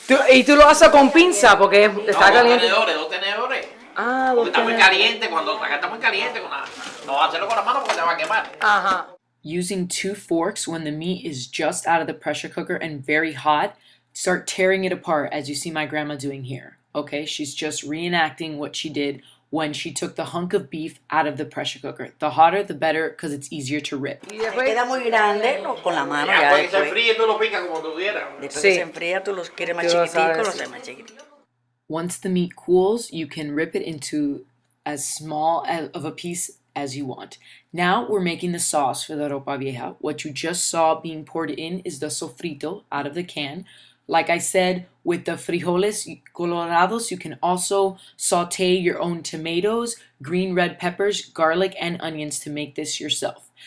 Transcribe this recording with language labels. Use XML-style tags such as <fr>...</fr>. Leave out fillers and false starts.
<es>Y tú lo haces con pinza porque está caliente. Dos tenedores. Porque está muy caliente, cuando está muy caliente, no hacerlo con la mano porque te va a quemar.</es> <en>Using 2 forks when the meat is just out of the pressure cooker and very hot, start tearing it apart as you see my grandma doing here. Okay, she's just reenacting what she did when she took the hunk of beef out of the pressure cooker. The hotter, the better, because it's easier to rip.</en> <es>Queda muy grande, con la mano ya después. Se enfríe, tú lo picas como tú quieras. Después que se enfría, tú los quieres más chiquiticos, los haces más chiquiticos.</es> <en>Once the meat cools, you can rip it into as small of a piece as you want. Now we're making the sauce for the ropa vieja. What you just saw being poured in is the sofrito out of the can. Like I said, with the frijoles colorados, you can also saute your own tomatoes, green red peppers, garlic, and onions to make this yourself.</en>